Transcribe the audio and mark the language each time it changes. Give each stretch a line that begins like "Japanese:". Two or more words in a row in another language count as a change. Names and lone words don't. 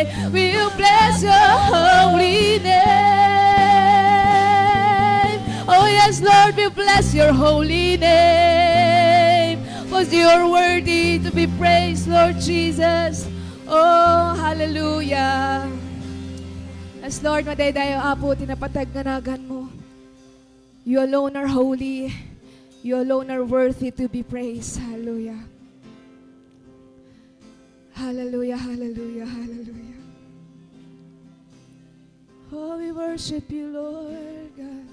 English: We'll bless your holy name. Oh yes, Lord, we bless your holy name. Because you're worthy to be praised, Lord Jesus. Oh, hallelujah. As Lord,
Iloko: madaydayo apo, tinapatag nganagan mo.
English: You alone are holy. You alone are worthy to be praised. Hallelujah. Hallelujah, hallelujah, hallelujah. Oh, we worship you, Lord God.